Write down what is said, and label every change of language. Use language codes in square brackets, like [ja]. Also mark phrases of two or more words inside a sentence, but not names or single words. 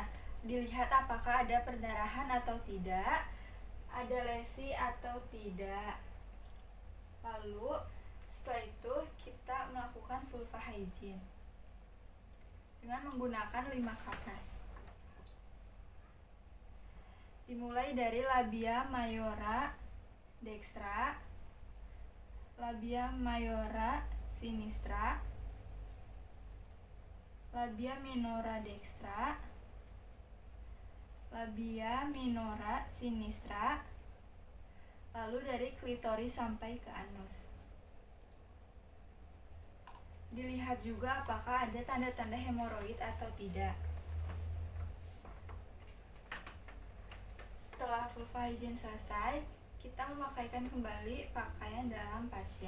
[id] Dilihat apakah ada perdarahan atau tidak, ada lesi atau tidak. Lalu setelah itu kita melakukan [en] vulva hygiene [id] dengan menggunakan 5 kapas. Dimulai dari [la] labia mayora dextra, labia mayora sinistra, labia minora dextra, labia minora sinistra, [id] lalu dari klitoris sampai ke anus. Dilihat juga apakah ada tanda-tanda hemoroid atau tidak. Setelah [en] vulva hygiene [id] selesai, kita memakaikan kembali pakaian dalam pasien.